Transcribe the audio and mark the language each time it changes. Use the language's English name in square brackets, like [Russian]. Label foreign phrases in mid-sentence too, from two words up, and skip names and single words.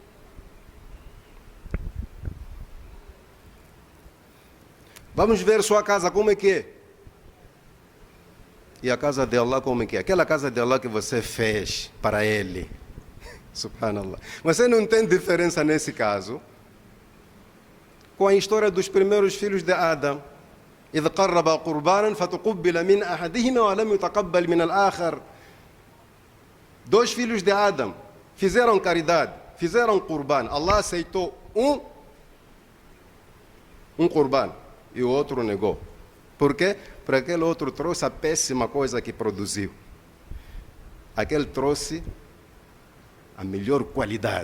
[Portuguese] Vamos ver sua casa como é que é. E a casa de Allah como é que é. Aquela casa de Allah que você fez para Ele. Subhanallah. Você não tem diferença nesse caso com a história dos primeiros filhos de Adão. [Arabic] إذ قرب قربانا فتقبل من أحدهما ولم يتقبل من الآخر. [Portuguese] 2 filhos de Adão fizeram caridade, fizeram qurban. Allah aceitou um qurban e o outro negou. Por quê? Porque aquele outro trouxe a péssima coisa que produziu. Aquele trouxe a melhor qualidade.